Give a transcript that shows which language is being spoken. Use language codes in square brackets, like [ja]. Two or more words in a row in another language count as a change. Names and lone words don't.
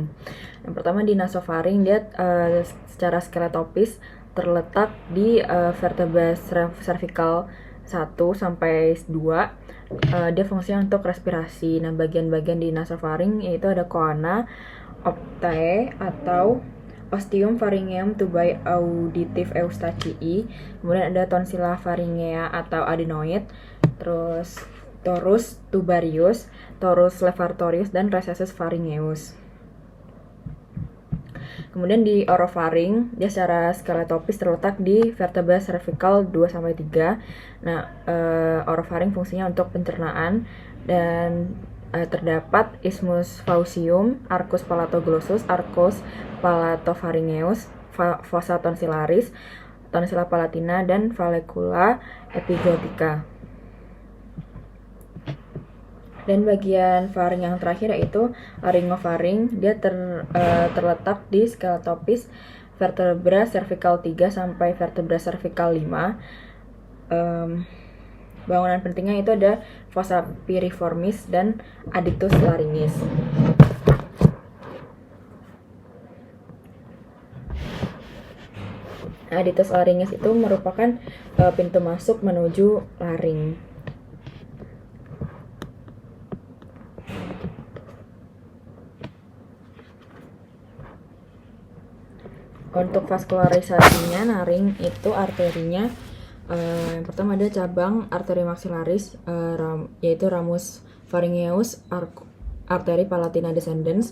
[id] Yang pertama di nasofaring, dia secara skeletopis terletak di [la] vertebra cervical [id] 1 sampai 2. Dia fungsinya untuk respirasi. Nah, bagian-bagian di nasofaring yaitu ada coana, optae atau [la] ostium pharyngeum tubae auditive eustachii, [id] kemudian ada [la] tonsilla pharyngea [id] atau adenoid, terus [la] torus tubarius, torus levatorius, [id] dan [la] recessus pharyngeus. [id] Kemudian di orofaring, dia secara skeletopis terletak di [la] vertebra cervical [id] 2-3. Nah, orofaring fungsinya untuk pencernaan, dan terdapat [la] isthmus faucium, arcus palatoglossus, arcus palatopharyngeus, fossa tonsillaris, tonsilla palatina, [id] dan [la] vallecula epiglotica. [id] Dan bagian faring yang terakhir yaitu laryngofaring, dia terletak di skeletopis [la] vertebra cervical [id] 3 sampai [la] vertebra cervical [id] 5. Bangunan pentingnya itu ada [la] fossa piriformis [id] dan [la] adyctus laryngis. Adyctus laryngis [id] itu merupakan pintu masuk menuju laring. Untuk vaskularisasinya naring itu arterinya, yang pertama ada cabang arteri maxillaris, yaitu [la] ramus pharyngeus, arteri palatina descendens.